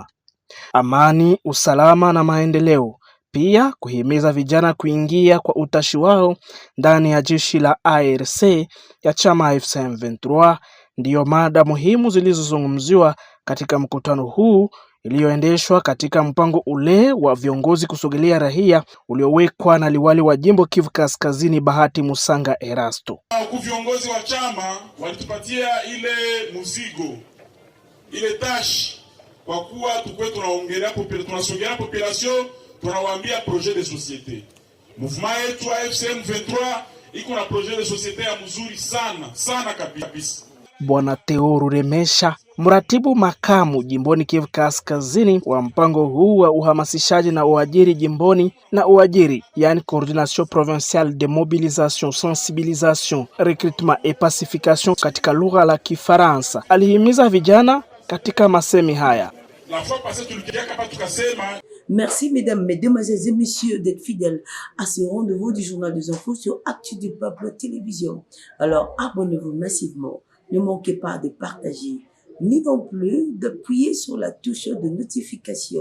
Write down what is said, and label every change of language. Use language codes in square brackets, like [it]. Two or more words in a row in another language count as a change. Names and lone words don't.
[sw] Amani, usalama na maendeleo. Pia kuhimiza vijana kuingia kwa utashi wao ndani ya jeshi la ARC ya chama AFC/M23 ndiyo mada muhimu zilizozungumziwa katika mkutano huu iliyoendeshwa katika mpango ule wa viongozi kusogelea raia uliowekwa na liwali wa jimbo Kivu Kaskazini Bahati Musanga Erasto. Viongozi wa chama walitupatia ile mzigo, ile tashi, kwa kuwa tukwe tunasogelea population, tunawaambia [fr] projet de société. [sw] Mouvement yetu AFC/M23 iko na [fr] projet de société [sw] ya mzuri sana kabisa. Bwana Theo Ruremesha, mratibu makamu jimboni Kivu Kaskazini wa mpango huu wa uhamasishaji na uajiri jimboni na uajiri, yani Coordination Provinciale de Mobilisation, Sensibilisation, Recrutement et Pacification katika lugha la Kifaransa, alihimiza vijana katika masemi haya. [fr] Merci mesdames, mesdemoiselles et messieurs d'être fidèles à ce rendez-vous du Journal des Infos sur Actu du Peuple Télévision. Alors abonnez-vous massivement, ne manquez pas de partager, ni non plus d'appuyer sur la touche de notification.